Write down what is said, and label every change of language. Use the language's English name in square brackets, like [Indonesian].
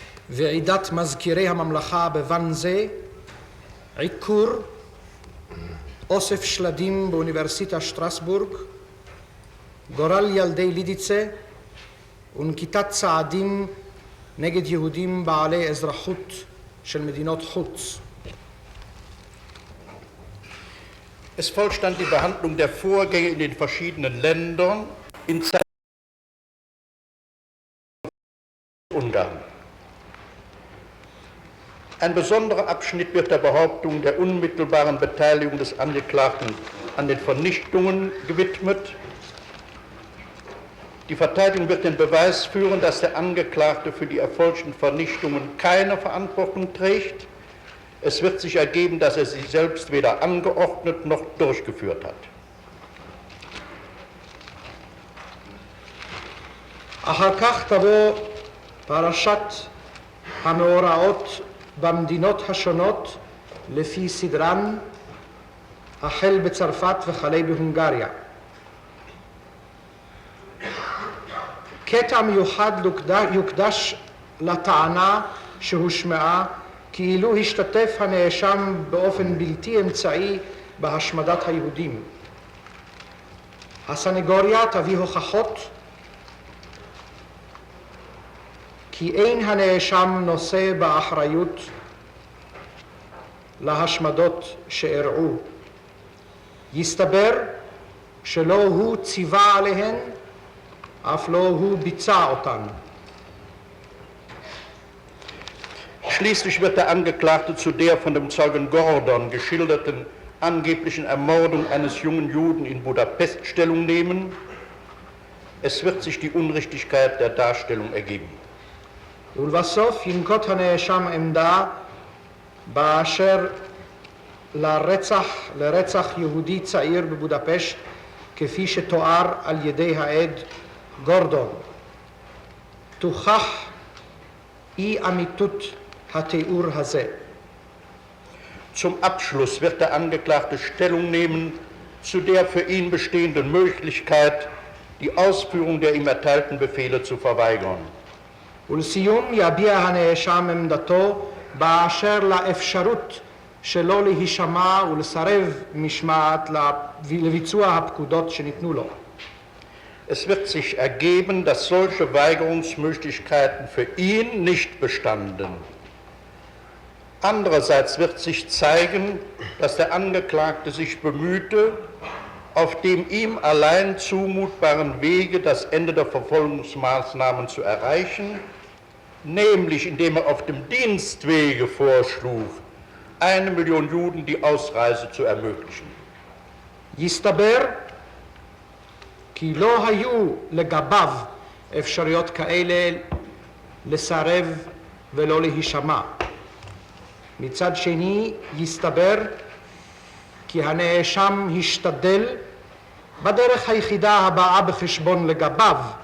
[Hebrew] ועידת מזכירי הממלכה בוואנזה, עיקור, אוסף שלדים באוניברסיטה שטרסבורג, גורל ילדי לידיצה ונקיטת צעדים נגד יהודים בעלי אזרחות של מדינות חוץ. [German] Es folgt dann die Behandlung der Vorgänge in den verschiedenen Ländern in Zeit Ungarn. Ein besonderer Abschnitt wird der Behauptung der unmittelbaren Beteiligung des Angeklagten an den Vernichtungen gewidmet. Die Verteidigung wird den Beweis führen, dass der Angeklagte für die erfolgten Vernichtungen keine Verantwortung trägt. Es wird sich ergeben, dass er sie selbst weder angeordnet noch durchgeführt hat. [Hebrew] אחר כך תבוא פרשת המאורעות במדינות השונות לפי סדרן, החל בצרפת וכלה בהונגריה. קטע מיוחד יוקדש לטענה שהושמעה כאילו השתתף הנאשם באופן בלתי אמצעי בהשמדת היהודים. הסנגוריה תביא הוכחות כי אין הנאשם נושא באחריות להשמדות שאירעו. יסתבר שלא הוא ציווה עליהן, אף לא הוא ביצע אותן. [German] Schließlich wird der Angeklagte zu der von dem Zeugen Gordon geschilderten angeblichen Ermordung eines jungen Juden in Budapest Stellung nehmen. Es wird sich die Unrichtigkeit der Darstellung ergeben. [Hebrew] ולבסוף ינקוט הנאשם עמדה באשר לרצח יהודי צעיר בבודפשט כפי שתואר על ידי העד גורדון. תוכח אי אמיתות התיאור הזה. [German] Zum Abschluss wird der Angeklagte Stellung nehmen zu der für ihn bestehenden Möglichkeit, die Ausführung der ihm erteilten Befehle zu verweigern. [Hebrew] ולסיום יביע הנאשם עמדתו באשר לאפשרות שלא להישמע ולסרב משמעת לביצוע הפקודות שניתנו לו. [German] Es wird sich ergeben, dass solche Weigerungsmöglichkeiten für ihn nicht bestanden. Andererseits wird sich zeigen, dass der Angeklagte sich bemühte, auf dem ihm allein zumutbaren Wege das Ende der Verfolgungsmaßnahmen zu erreichen, nämlich indem er auf dem Dienstwege vorschlug, 1 Million Juden die Ausreise zu ermöglichen. [Hebrew] יסתבר כי לא היו לגביו אפשרויות כאלה לסרב ולא להישמע. מצד שני יסתבר כי הנאשם השתדל בדרך היחידה הבאה בחשבון לגביו